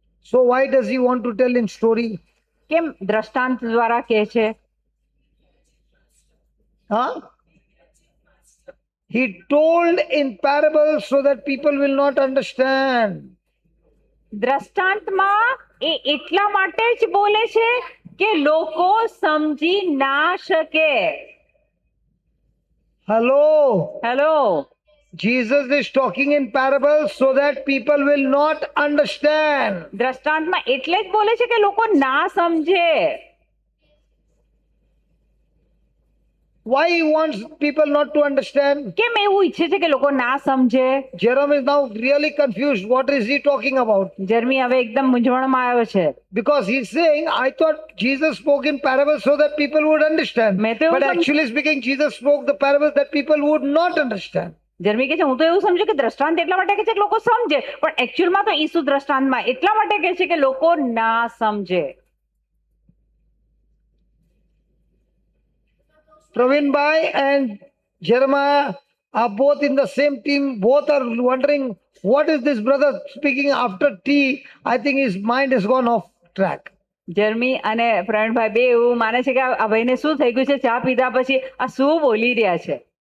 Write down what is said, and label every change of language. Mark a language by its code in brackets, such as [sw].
[en] So why does he want to tell in story? [gu] કેમ દ્રષ્ટાંત દ્વારા કહે છે? Huh? [en] He told in parables so that people will not understand. [gu] દ્રષ્ટાંતમાં એ એટલા માટે જ બોલે છે કે લોકો સમજી ના શકે. [en] Hello. [gu] Hello, [en] Jesus is talking in parables so that people will not understand. [gu] દ્રષ્ટાંતમાં એટલે જ બોલે છે કે લોકો ના સમજે. [en] Why he wants people not to understand? [gu] કેમ એવું ઈચ્છે છે કે લોકો ના સમજે? [en] Jerome is now really confused. What is he talking about? [gu] જર્મી હવે એકદમ મૂંઝવણમાં આવ્યો છે. [en] Because he's saying, I thought Jesus spoke in parables so that people would understand. [hi] मैं तो [gu] એવું [en] But some- actually speaking, Jesus spoke the parables that people would not understand. [gu] જર્મી કહે છે હું તો એવું સમજુ કે દ્રષ્ટાંત એટલા માટે કહે છે કે લોકો સમજે, પણ એકચ્યુઅલમાં તો ઈસુ દ્રષ્ટાંતમાં એટલા માટે કહે છે કે લોકો ના સમજે. [en] Praveen Bhai and Jeremiah are both in the same team. Both are wondering, what is this brother speaking after tea? I think his mind has gone off track. [gu] જર્મી અને પ્રવીણભાઈ બે એવું માને છે કે આ ભાઈને શું થઈ ગયું છે, ચા પીધા પછી આ શું બોલી રહ્યા છે.